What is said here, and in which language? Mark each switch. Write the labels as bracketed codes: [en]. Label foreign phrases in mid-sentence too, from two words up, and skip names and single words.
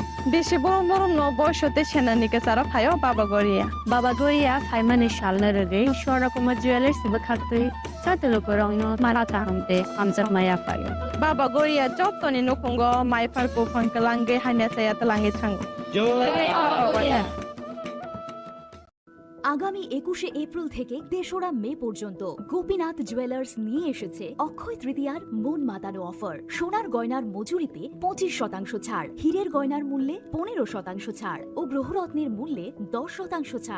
[trp] बेसे बरम बरम न बयसते सेनानिके सारा फायो बाबा गोरिया फाइमानि शालना रगे शोरा कुमा ज्वेलर्स बखाते साते लुकुरगनो मारा तांते हमजा माया फायो बाबा गोरिया जतनि नखंगो माइफारको फंकलांगे हाने साया तलांगे थांगो जय [bn] আগামী 21শে এপ্রিল থেকে ৩রা মে পর্যন্ত গোপীনাথ জুয়েলার্স নিয়ে এসেছে অক্ষয় তৃতীয়ার মন মাতানো অফার। সোনার গয়নার মজুরিতে 25% ছাড়, হীরের গয়নার মূল্যে 15% ছাড় ও গ্রহরত্নের মূল্যে 10% ছাড়।